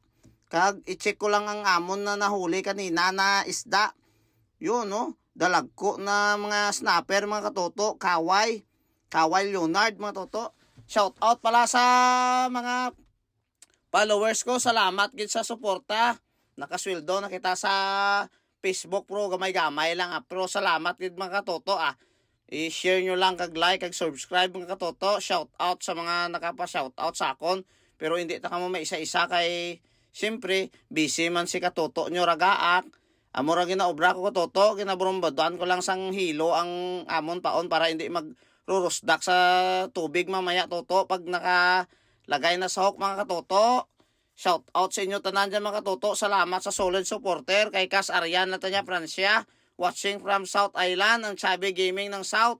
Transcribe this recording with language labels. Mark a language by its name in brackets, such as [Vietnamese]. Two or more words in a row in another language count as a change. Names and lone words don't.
[Hiligaynon] Kag i-check ko lang ang amon na nahuli kanina na isda. Yun no, dalagko na mga snapper mga katoto, kaway. Kaway Leonard mga toto. [English] Shout out [Hiligaynon] pala sa mga followers ko. Salamat gid sa suporta. Nakasweldo na kita sa Facebook pro, gamay-gamay lang Pero salamat gid mga katoto I-share nyo lang kag like kag subscribe mga katoto. [English] Shout out [Hiligaynon] sa mga nakapa-shout out sa akon. Pero hindi ta kamo may isa-isa kay siyempre busy man si katoto nyo ragaak. Amo ra ginaobra ko katoto, ginabrumbadan ko lang sang hilo ang amon paon para hindi magrurusdak sa tubig mamaya toto pag nakalagay na sa hook mga katoto. [English] Shout out [Hiligaynon] sa inyo tanan dyan mga katoto. Salamat sa [English] solid supporter [Hiligaynon] kay Cas Arian na tanya Francia. [English] Watching from South Island, [Hiligaynon] ang Chubby Gaming ng South.